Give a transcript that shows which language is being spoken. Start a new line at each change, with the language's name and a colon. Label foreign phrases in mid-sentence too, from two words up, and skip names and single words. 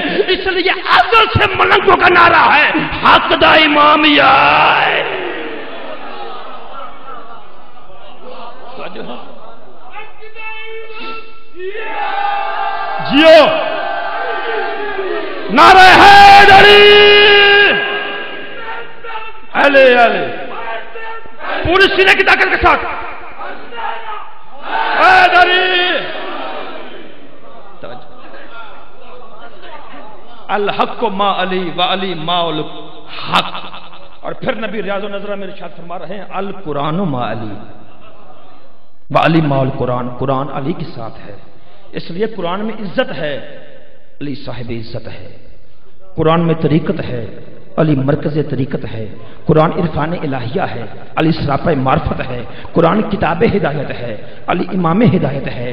Urdu: اس لیے ازل سے ملنگوں کا نعرہ ہے حق دا امام یا جیو نعرہ حیدری، اہلے اہلے پوری سینے کی طاقت کے ساتھ حیدری۔
Arabic: الحق ما علی و علی ما الحق۔
Urdu: اور پھر نبی ریاض النظرہ میں ارشاد فرما رہے ہیں
Arabic: القرآن ما علی و علی ما القرآن،
Urdu: قرآن علی کے ساتھ ہے۔ اس لیے قرآن میں عزت ہے، علی صاحب عزت ہے۔ قرآن میں طریقت ہے، علی مرکز طریقت ہے۔ قرآن عرفان الہیہ ہے، علی سراپہ معرفت ہے۔ قرآن کتاب ہدایت ہے، علی امام ہدایت ہے۔